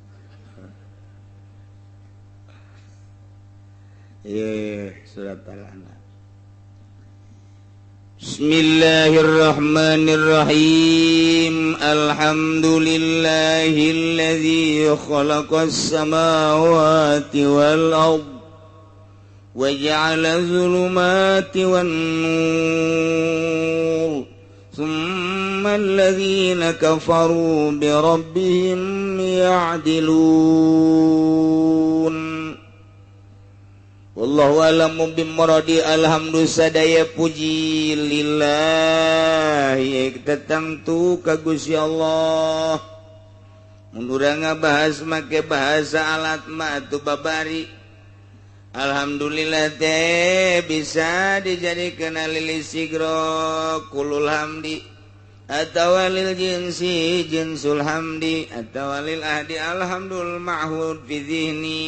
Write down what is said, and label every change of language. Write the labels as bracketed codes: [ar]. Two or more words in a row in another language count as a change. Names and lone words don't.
[ar] سورة الأنعام. بسم الله الرحمن الرحيم. الحمد لله الذي خلق السماوات والأرض وجعل الظلمات والنور. ثم الذين كفروا بربهم يعدلون. والله أعلم بمراده. [su] Alhamdulillah sadaya puji lillahi tetangtu ka Gusti Allah. Mun urang ngabahas make bahasa alat mah atuh babari. Alhamdulillah teh bisa dijadikeun [ar] للاستغراق كل الحمد [su] atawa [ar] للجنس جنس الحمد [su] atawa [ar] للعهد الحمد المعهود في الذهن.